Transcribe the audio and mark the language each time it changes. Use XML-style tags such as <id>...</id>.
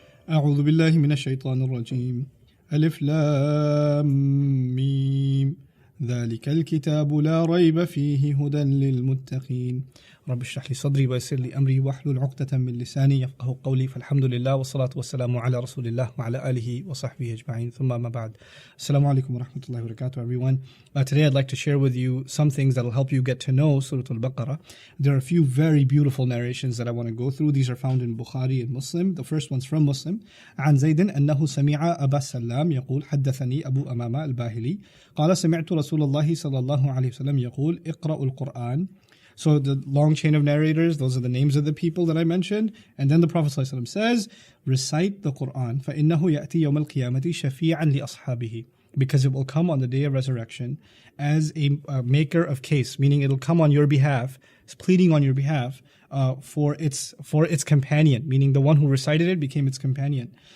<ar>أعوذ بالله من الشيطان الرجيم ألف لام ميم ذلك الكتاب لا ريب فيه هدى للمتقين رب اشرح لي صدري ويسر لي أمري واحلل عقدة من لساني يفقه قولي فالحمد لله والصلاة والسلام على رسول الله وعلى آله وصحبه أجمعين ثم ما بعد. Assalamu alaikum wa rahmatullahi wa barakatuh,</ar> <en>everyone. Today I'd like to share with you some things that will help you get to know Surah Al-Baqarah. There are a few very beautiful narrations that I want to go through. These are found in Bukhari and Muslim. The first one's from Muslim.</en> <ar>عن زيد أنه سمع أبا السلام يقول حدثني أبو أمامة الباهلي قال سمعت رسول الله صلى الله عليه وسلم يقول اقرأوا القرآن.</ar> <en>So the long chain of narrators, those are the names of the people that I mentioned. And then the Prophet ﷺ says, recite the Qur'an.</en> <ar>فَإِنَّهُ يَأْتِي يَوْمَ الْقِيَامَةِ شَفِيعًا لِأَصْحَابِهِ.</ar> <en>Because it will come on the day of resurrection as a maker of case, meaning it'll come on your behalf, it's pleading on your behalf for its companion, meaning the one who recited it became its companion.</en>